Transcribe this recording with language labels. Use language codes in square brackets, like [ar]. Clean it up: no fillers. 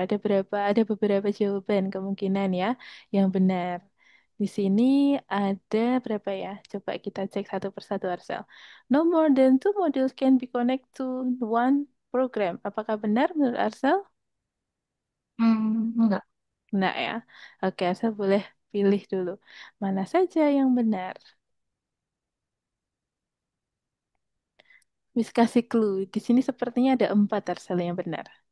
[id] Ada beberapa jawaban kemungkinan ya yang benar. Di sini ada berapa ya? Coba kita cek satu persatu, Arsel. [en] No more than two modules can be connect to one program. [id] Apakah benar menurut Arsel? Enggak. Enggak ya. Oke, Arsel boleh pilih dulu. Mana saja yang benar? Miss kasih clue. Di sini sepertinya ada empat, Arsel, yang benar.